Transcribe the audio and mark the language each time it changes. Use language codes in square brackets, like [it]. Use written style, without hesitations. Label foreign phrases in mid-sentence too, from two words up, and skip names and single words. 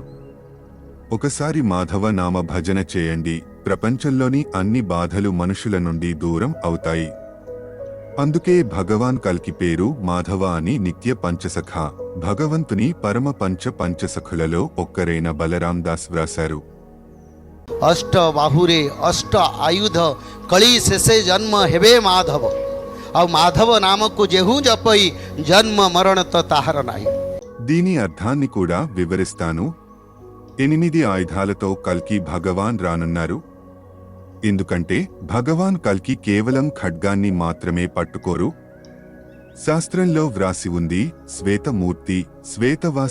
[te] ఒకసారి మాధవ నామ భజన చేయండి, ప్రపంచంలోని అన్ని బాధలు మనుషుల నుండి దూరం అవుతాయి. అందుకే భగవాన్ కల్కి పేరు మాధవ అని. నిత్య పంచసఖ, భగవంతుని పరమ పంచసఖులలో ఒక్కరైన బలరాం దాస్ వ్రాశారు. [or] ଅଷ୍ଟ ବାହୁରେ ଅଷ୍ଟ ଆୟୁଧ କଳି ଶେଷେ ଜନ୍ମ ହେବେ ମାଧବ ଆ ମାଧବ ନାମ କୋ ଜେହୁ ଜପଇ ଜନ୍ମ ମରଣ ତୋ ତାହର ନାହି. [te] దీని అర్థాన్ని కూడా వివరిస్తాను. 8 ఆయుధాలతో కల్కి భగవాన్ రానున్నారు. ఎందుకంటే భగవాన్ కల్కి కేవలం ఖడ్గాన్ని మాత్రమే పట్టుకోరు. శాస్త్రంలో వ్రాసి ఉంది, శ్వేతమూర్తి, శ్వేతవాస.